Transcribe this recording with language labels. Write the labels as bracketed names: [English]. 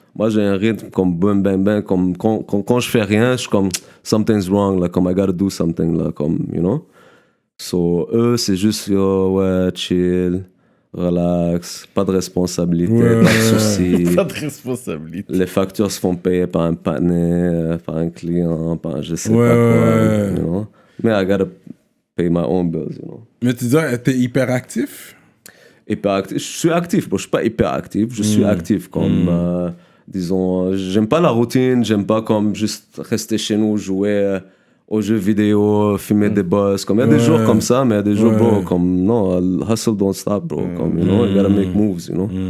[French] Moi, j'ai un rythme comme boum, bang, bang, comme quand je fais rien, je suis comme [English] something's wrong, [French] là, comme [English] I gotta do something, [French] là, comme, [English] you know? [French] So, eux, c'est juste, yo, ouais, chill, relax, pas de responsabilité, pas de soucis. Pas de responsabilité. Les factures se font payer par un partenaire, par un client, par je sais pas quoi, [English] you know? [French] Mais [English] I gotta pay my own bills, you know? [French] Mais tu dis, t'es hyper actif? Hyperactif. Je suis actif, bon, je suis pas hyper actif, je suis actif comme, disons, j'aime pas la routine, j'aime pas comme juste rester chez nous, jouer aux jeux vidéo, fumer des boss, comme il y a des jours comme ça, mais il y a des jours, bro, comme, non, [English] hustle don't stop, bro, [French] comme, [English] you know, you gotta make moves, you know.